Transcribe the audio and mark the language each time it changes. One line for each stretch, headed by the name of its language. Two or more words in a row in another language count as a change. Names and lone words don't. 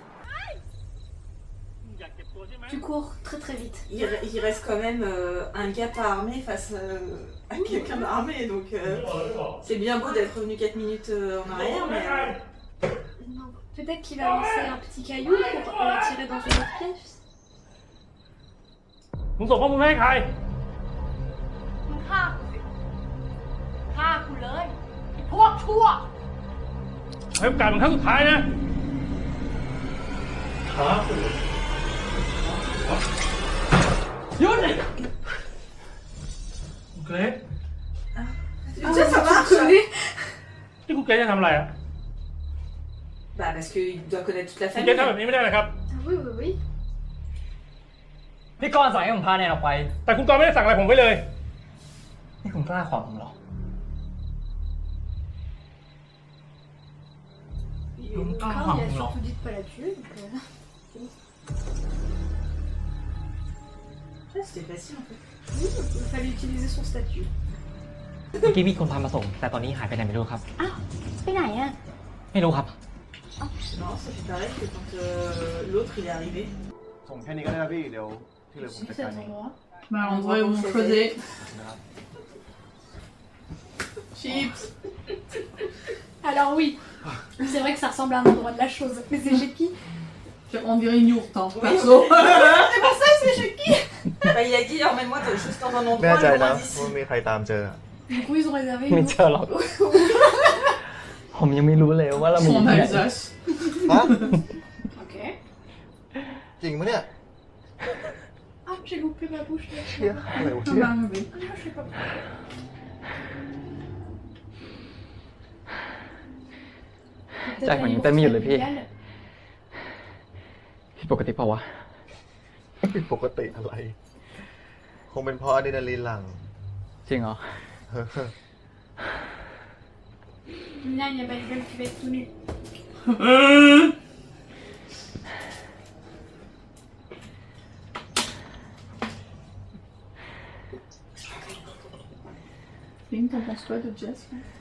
French: Tu cours très très vite. Il reste quand même un gars pas armé face à quelqu'un d'armé, donc c'est bien beau d'être revenu 4 minutes en arrière, mais. Non. Peut-être qu'il va lancer un petit caillou pour l'attirer dans une autre pièce.
Thai: มึงส่งข้อมูลให้ใคร มึงฆ่ากูสิฆ่ากูเลยไอ้พวกชั่ว ให้โอกาสมึงครั้งสุดท้ายนะหยุดเลยเกรซ
French: Déjà, ça marche! Connais.
Thai: ที่กูเกรซจะทำอะไรอ่ะ
French: Bah, parce qu'il doit connaître toute la
Thai: กูเกรซ
French: famille.
Thai: ทำแบบนี้ไม่ได้นะครับ
French: Ah oui, oui, oui.
Thai: พี่กรณ์สั่งให้ผมพาแนนออกไป แต่คุณกรณ์ไม่ได้สั่งอะไรผมไว้เลย นี่คุณกล้าขวางผมเหรอ
French: Encore, il a surtout dit de pas la tuer. Donc, Ça, c'était facile en fait. oui, il fallait utiliser son statut.
Thai: เมื่อกี้มีคนพามาส่ง แต่ตอนนี้หายไปไหนไม่รู้ครับ ไปไหนอะ ไม่รู้ครับ
French: Non, ça fait pareil que quand l'autre il est arrivé.
Thai: ส่งแค่นี้ก็ได้นะพี่ เดี๋ยวที่เหลือผมจัดการเอง
French: Bah, l'endroit où on faisait. Chips. Alors oui, c'est vrai que ça ressemble à un endroit de la chose. Mais c'est chez qui? On dirait une yourte, hein, perso. Bah, il a dit emmène-moi juste dans un
Thai: แน่
French: endroit
Thai: ใจ
French: loin
Thai: นะ
French: d'ici.
Thai: ว่ามีใครตามเจอ
French: Du coup, ils ont réservé
Thai: ไม่
French: une
Thai: เจอหรอก ผมยังไม่รู้เลยว่าเรา
French: Ils
Thai: มี
French: sont en
Thai: ที่ไหน
French: Alsace. ฮะ Ok.
Thai: จริงปะเนี่ย
French: Ah, j'ai loupé ma bouche.
Thai: เชี่ยอะไรวะ
French: Ça
Thai: เนี่ย
French: va arriver. Ah, je sais pas.
Thai: ใจผมยังเต้นไม่หยุดเลยพี่
French: Familiale.
Thai: ผิดปกติเปล่าวะ ผิดปกติอะไร คงเป็นเพราะอะดรีนาลีนหลั่ง จริงเหรอ
French: Là, il y a Baïbel qui va être tout nu. Lynn, t'en penses quoi de Jess là?